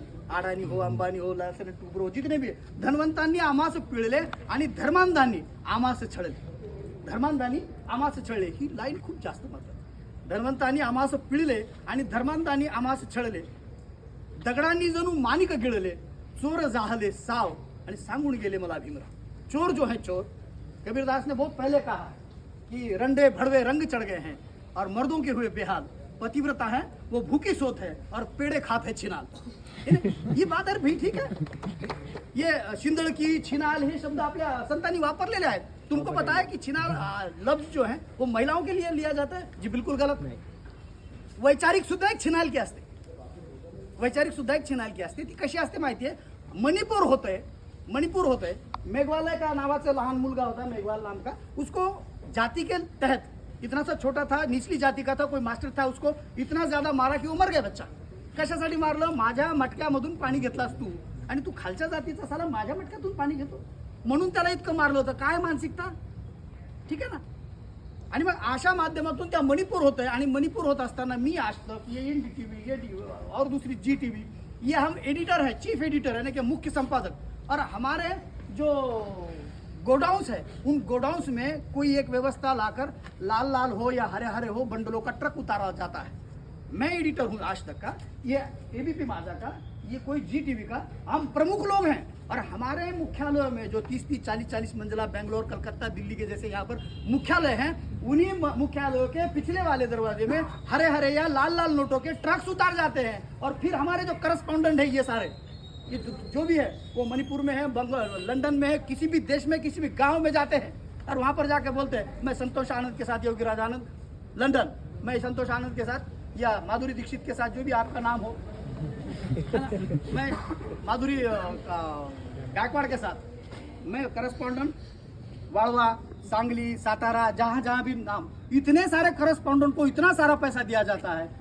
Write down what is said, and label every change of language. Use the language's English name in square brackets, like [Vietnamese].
[Marathi] अडाणी हो, अंबानी हो, लासन टुबर हो, जितने भी धनवंतांनी आम्हास पिळले आणि धर्मांधांनी आम्हास छळले. धर्मांधांनी आम्हास छळले ही लाईन खूप जास्त महत्वाची. धनवंतांनी आम्हास पिळले आणि धर्मांधांनी आम्हास छळले. दगडांनी जणू माणिक गिळले. चोर जाहले साव आणि सांगून गेले मला भीमराव. [Hindi] चोर जो है चोर, कबीरदास ने बहुत पहले कहा कि रंडे भड़वे रंग चढ़ गए हैं और मर्दों के हुए बेहाल. पतिव्रता है वो भूखी सोत है और पेड़े खात है छिनाल. ये बात है भाई, ठीक है. [Marathi] ये शिंदळकी छिनाल हे शब्द आपल्या संतांनी वापरलेले आहेत. [Hindi] तुमको पता है कि छिनाल लफ्ज जो है वो महिलाओं के लिए लिया जाता है? जी बिल्कुल गलत नहीं. [Marathi] वैचारिक सुद्धा एक छिनाल की असते. वैचारिक सुद्धा एक छिनाल की असते. ती कशी असते माहितीये? मणिपूर होतंय. मेघवालय का नावाचा लहान मुलगा होता, [Hindi] मेघवाल नाम का. उसको जाति के तहत इतना सा छोटा था, निचली जाति का था, कोई मास्टर था, उसको इतना ज्यादा मारा की वो मर गया बच्चा. [Marathi] कशासाठी मारलं? माझ्या मटक्यामधून पाणी घेतलास तू आणि तू खालच्या जातीचा साला माझ्या मटक्यातून पाणी घेतो म्हणून त्याला इतकं मारलं होतं. काय मानसिकता? ठीक आहे ना. आणि मग अशा माध्यमातून त्या मणिपूर होत आहे. आणि मणिपूर होत असताना मी [Hindi] आज तक ये NDTV, ये और दूसरी GTV, ये हम एडिटर है, चीफ एडिटर है ना, कि मुख्य संपादक. और हमारे जो गोडाउंस है उन गोडाउंस में कोई एक व्यवस्था लाकर लाल लाल हो या हरे हरे हो बंडलों का ट्रक उतारा जाता है. मैं एडिटर हूँ आज तक का, ये ABP माझा का, ये कोई GTV का. हम प्रमुख लोग हैं और हमारे मुख्यालय में जो 30-30, 40-40 मंजिला बेंगलोर, कलकत्ता, दिल्ली के जैसे यहाँ पर मुख्यालय हैं, उन्हीं मुख्यालयों के पिछले वाले दरवाजे में हरे हरे या लाल लाल नोटों के ट्रक्स उतार जाते हैं. और फिर हमारे जो करस्पॉन्डेंट है, ये सारे ये जो भी है वो मणिपुर में है, लंदन में है, किसी भी देश में, किसी भी गांव में जाते हैं और वहां पर जाके बोलते हैं मैं संतोष आनंद के साथ, योगीराज आनंद लंदन, मैं संतोष आनंद के साथ या माधुरी दीक्षित के साथ, जो भी आपका नाम हो, मैं माधुरी गायकवाड़ के साथ, मैं करस्पॉन्डेंट वाड़वा, सांगली, सातारा, जहाँ जहाँ भी नाम, इतने सारे करस्पॉन्डेंट को इतना सारा पैसा दिया जाता है.